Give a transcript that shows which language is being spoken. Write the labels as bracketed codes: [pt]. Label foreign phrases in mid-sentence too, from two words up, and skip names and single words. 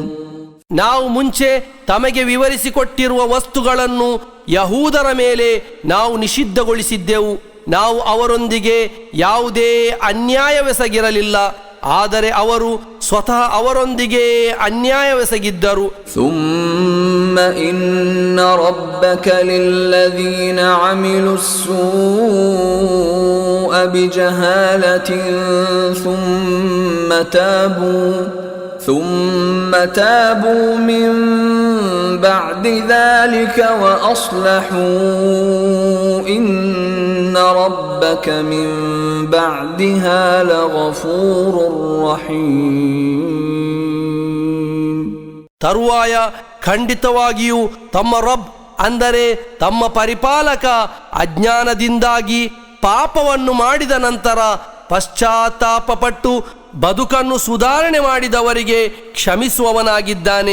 [kn] ನಾವು ಮುಂಚೆ ತಮಗೆ ವಿವರಿಸಿಕೊಟ್ಟಿರುವ ವಸ್ತುಗಳನ್ನು ಯಹೂದರ ಮೇಲೆ ನಾವು ನಿಷಿದ್ಧಗೊಳಿಸಿದ್ದೆವು. ನಾವು ಅವರೊಂದಿಗೆ ಯಾವುದೇ ಅನ್ಯಾಯವೆಸಗಿರಲಿಲ್ಲ, ಆದರೆ ಅವರು ಸ್ವತಃ ಅವರೊಂದಿಗೆ ಅನ್ಯಾಯವೆಸಗಿದ್ದರು. [ar] ثم إن ربك للذين عملوا السوء بجهالة ثم تابوا من بعد ذلك وأصلحوا إن ربك من بعدها لغفور رحيم. [kn] ತರುವಾಯ ಖಂಡಿತವಾಗಿಯೂ ತಮ್ಮ ರಬ್ ಅಂದರೆ ತಮ್ಮ ಪರಿಪಾಲಕ ಅಜ್ಞಾನದಿಂದಾಗಿ ಪಾಪವನ್ನು ಮಾಡಿದ ನಂತರ ಪಶ್ಚಾತ್ತಾಪಪಟ್ಟು ಬದುಕನ್ನು ಸುಧಾರಣೆ ಮಾಡಿದವರಿಗೆ ಕ್ಷಮಿಸುವವನಾಗಿದ್ದಾನೆ.